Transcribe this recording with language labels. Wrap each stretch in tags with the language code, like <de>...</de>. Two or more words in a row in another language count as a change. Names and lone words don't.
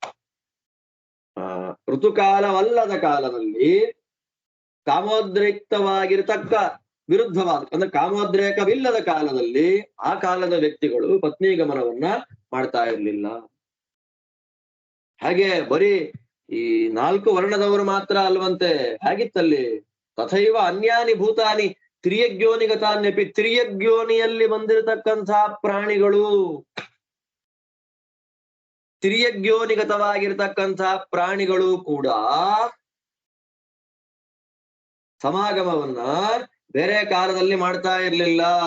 <kn>ಋತುಕಾಲವಲ್ಲದ ಕಾಲದಲ್ಲಿ ಕಾಮೋದ್ರೇಕ್ತವಾಗಿರತಕ್ಕ ವಿರುದ್ಧವಾದ ಅಂದ್ರೆ ಕಾಮೋದ್ರೇಕವಿಲ್ಲದ ಕಾಲದಲ್ಲಿ ಆ ಕಾಲದ ವ್ಯಕ್ತಿಗಳು ಪತ್ನಿ ಗಮನವನ್ನ ಮಾಡ್ತಾ ಇರ್ಲಿಲ್ಲ. ಹಾಗೆ ಬರೀ ಈ 4 ವರ್ಣದವರು ಮಾತ್ರ ಅಲ್ವಂತೆ. ಹೇಗಿತ್ತಲ್ಲಿ</kn> <sa>ತಥೈವ ಅನ್ಯಾನಿ ಭೂತಾನಿ ತ್ರಿಯಜ್ಞೋನಿಗತಾನ್ಯಪಿ,</sa> <kn>ತ್ರಿಯಜ್ಞೋನಿಯಲ್ಲಿ ಬಂದಿರತಕ್ಕಂಥ ಪ್ರಾಣಿಗಳು, ತ್ರಿಯಜ್ಞೋನಿಗತವಾಗಿರ್ತಕ್ಕಂಥ ಪ್ರಾಣಿಗಳು ಕೂಡ ಸಮಾಗಮವನ್ನ ಬೇರೆ ಕಾಲದಲ್ಲಿ ಮಾಡ್ತಾ ಇರ್ಲಿಲ್ಲ.</kn>